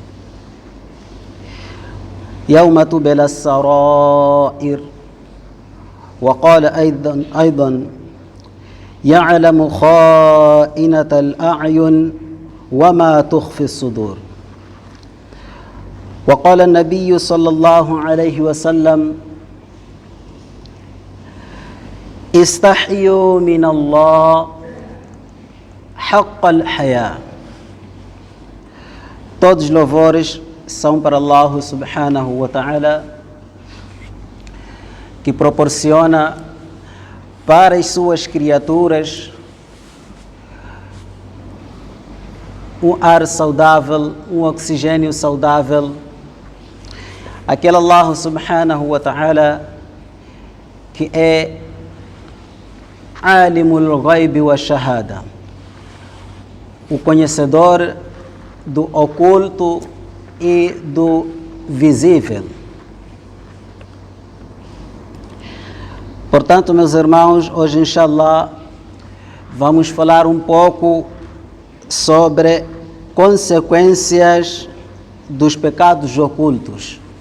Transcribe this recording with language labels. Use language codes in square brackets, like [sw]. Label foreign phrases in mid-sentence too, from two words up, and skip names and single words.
[ar] يوم تبلى السرائر وقال أيضا يعلم خائنة الأعين وما تخفي الصدور وقال النبي صلى الله عليه وسلم استحيوا من الله حق الحياة. [pt] Todos os louvores são para Allah [ar] سبحانه وتعالى, [pt] que proporciona para as suas criaturas um ar saudável, um oxigênio saudável. Aquele Allah [ar] سبحانه وتعالى [pt] que é [ar] عالم الغيب والشهادة, [pt] o conhecedor do oculto e do visível. Portanto, meus irmãos, hoje, inshallah, vamos falar um pouco sobre consequências dos pecados ocultos.